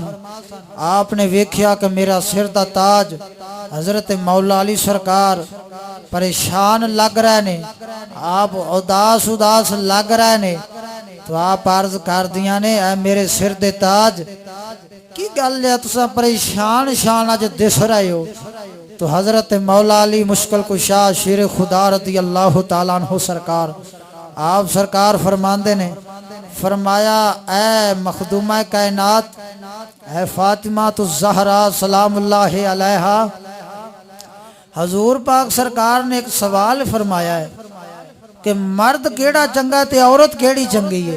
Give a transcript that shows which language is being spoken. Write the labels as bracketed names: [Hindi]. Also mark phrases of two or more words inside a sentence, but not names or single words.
[Punjabi] آپنے ویکھیا کہ میرا سر دا تاج حضرت مولا علی سرکار پریشان لگ رہے نے، آپ اداس اداس لگ رہے نے. تو آپ عرض کر دیا نے اے میرے سر دے تاج کی گل ہے تسا پریشان شان اج دس رہے ہو. تو حضرت مولا علی مشکل کشا شیر خدا [Arabic] رضي الله تعالى عنه [Punjabi] سرکار آپ سرکار فرماندے نے، فرمایا اے مخدومہ کائنات اے فاطمہ تو زہرا [Arabic] سلام الله عليها. [Punjabi] حضور پاک سرکار نے ایک سوال فرمایا ہے کہ مرد کیڑا چنگا تے عورت کیڑی چنگی ہے.